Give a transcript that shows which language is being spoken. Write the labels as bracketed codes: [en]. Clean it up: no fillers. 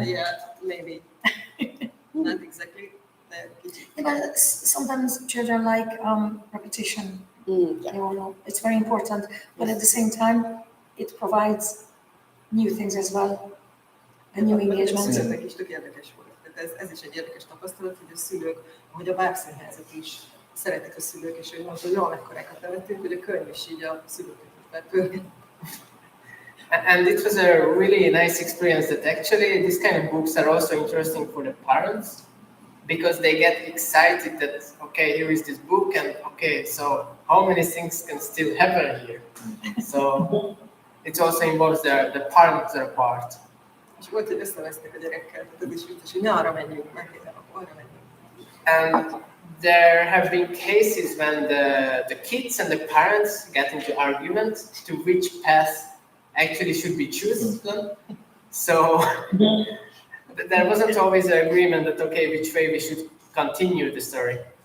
[en] Yeah, maybe. Not exactly. Yeah, but sometimes children like repetition. Yeah. You know, it's very important, but at the same time, it provides new things as well, a new engagement. [hu] Szülőknek is tök érdekes volt. Tehát ez is egy érdekes tapasztalat, hogy a szülők, ahogy a bábszínházat is szeretik a szülők, és hogy mondta, hogy jól mekkorákat nevettünk, hogy a könyv is így a szülőket is bepörget. [en] And it was a really nice experience that actually these kind of books are also interesting for the parents, because they get excited that, okay, here is this book, and okay, so how many things can still happen here? So it also involves the parents are part. [hu] És volt, hogy összevesztek a gyerekkel, tudod, és úgy, hogy ne arra menjünk, megkérdem, akkor arra menjünk. [en] And there have been cases when the kids and the parents get into argument to which path actually should be chosen. So there wasn't always an agreement that, okay, which way we should continue the story.